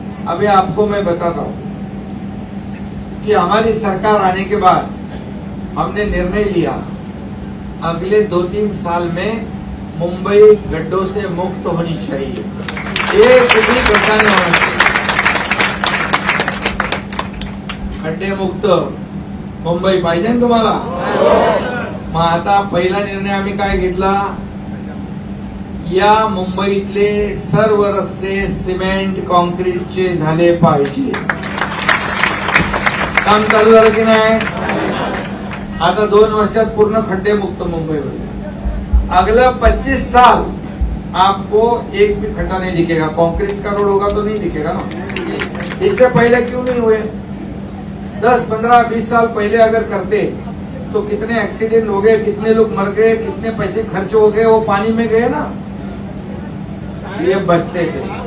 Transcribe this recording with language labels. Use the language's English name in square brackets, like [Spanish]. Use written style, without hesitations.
[Hindi] अभी आपको मैं बताता हूं कि हमारी सरकार आने के बाद हमने निर्णय लिया अगले 2-3 साल में मुंबई गड्ढों से मुक्त होनी चाहिए, एक भी गड्ढा नहीं होना चाहिए, [Marathi] खड्डे मुक्त मुंबई पाहिजे ना तुम्हाला? मग आता पहिला निर्णय आम्ही काय घेतला, या मुंबईतले सर्व रस्ते सिमेंट कॉन्क्रीटचे झाले पाहिजे। काम चालू झालं की नाही? आता 2 वर्षात पूर्ण खड्डे मुक्त मुंबई होईल। [Hindi] अगला 25 साल आपको एक भी खड्डा नहीं दिखेगा। कंक्रीट का रोड होगा तो नहीं दिखेगा ना। इससे पहले क्यों नहीं हुए? 10, 15, 20 साल पहले अगर करते तो कितने एक्सीडेंट हो गए, कितने लोग मर गए, कितने पैसे खर्च हो गए, वो पानी में गए ना, ये बचते थे।